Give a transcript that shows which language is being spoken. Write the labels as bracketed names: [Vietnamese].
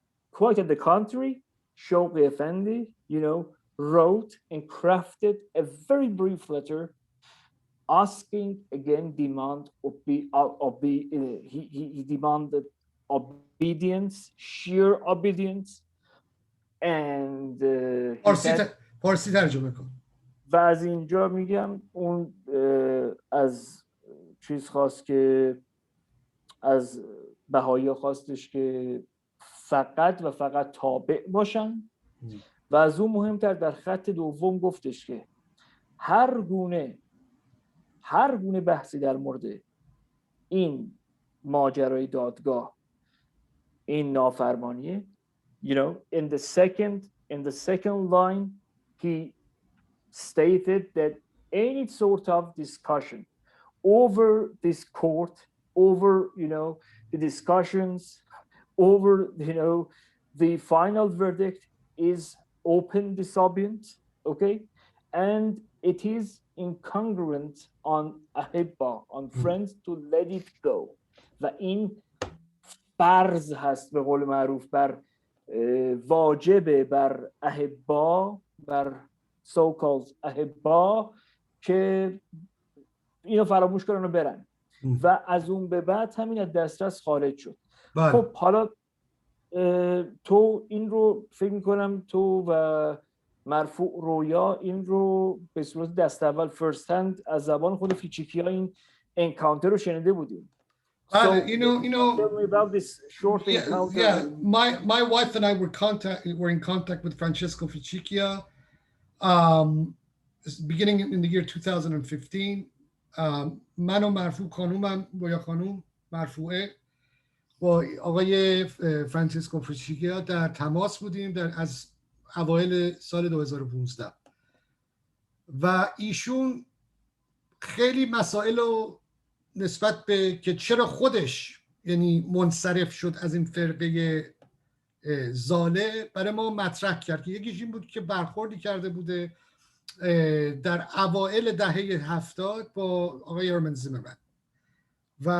[English] Quite at the contrary, Shawqi Effendi, you know, wrote and crafted a very brief letter asking again he demanded obedience, sheer obedience, and he said, [Persian] فارسی ترجمه کن. و از اینجا میگم اون از چیز خواست که از بهایی خواستش که فقط و فقط تابع باشن و از اون مهمتر در خط دوم گفتش که هر گونه بحثی در مورد این ماجرای دادگاه، این نافرمانیه، [English] you know, in the second line he stated that any sort of discussion over this court, over, you know, the discussions, over, you know, the final verdict is open disobedience, okay? And it is incongruent on ahibba, on friends, to let it go. [Persian] و این فرض هست به قول معروف بر واجب بر احبا، بر [English] so called [Persian] احبا که اینو فراموش کنن و برن و از اون به بعد همین از دسترس خارج شد. خب حالا تو این رو فکر میکنم تو و مرفوع رویا این رو به صورت دست اول [English] first hand [Persian] از زبان خود فیچیکیا این انکانتر رو شنیده بودیم. [English] So, you know, tell me about this short encounter. Yeah, my wife and I were in contact with Francesco Ficicchia beginning in the year 2015. [Persian] من و مرفوع خانومم با یا خانوم مرفوعه با آقای فرانچسکو فیچیکیا در تماس بودیم از اوایل سال 2015 و ایشون خیلی مسائل رو نسبت به که چرا خودش یعنی منصرف شد از این فرقه زاله برای ما مطرح کرد که یکیش این بود که برخوردی کرده بوده در اوائل دهه 70 با آقای هرمن زیمرمن و